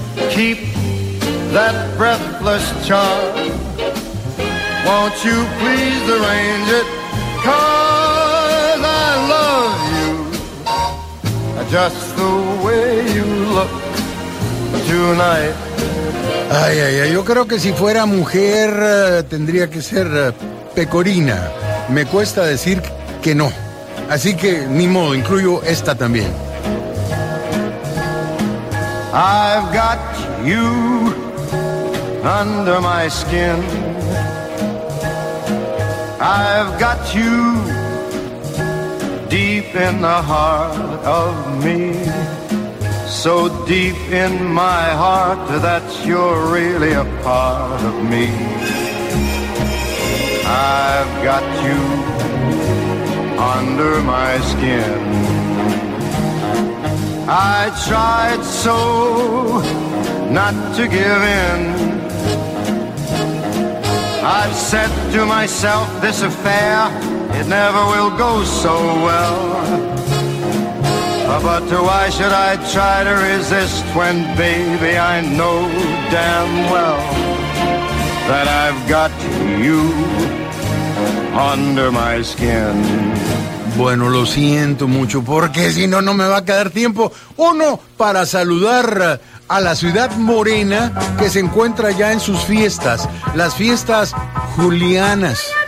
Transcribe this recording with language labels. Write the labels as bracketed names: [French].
[English] Keep that breathless charm. Won't you please arrange it? 'Cause I love you just the way you look tonight. [Spanish] Ay, ay, ay, yo creo que si fuera mujer tendría que ser pecorina. Me cuesta decir que no. Así que ni modo, incluyo esta también. [English] I've got you under my skin. I've got you deep in the heart of me. So deep in my heart that you're really a part of me. I've got you under my skin. I tried so not to give in. I've said to myself, this affair, it never will go so well. But why should I try to resist when, baby, I know damn well that I've got you under my skin. [Spanish] Bueno, lo siento mucho, porque si no, no me va a quedar tiempo. Uno, para saludar a la ciudad morena que se encuentra ya en sus fiestas, las fiestas julianas.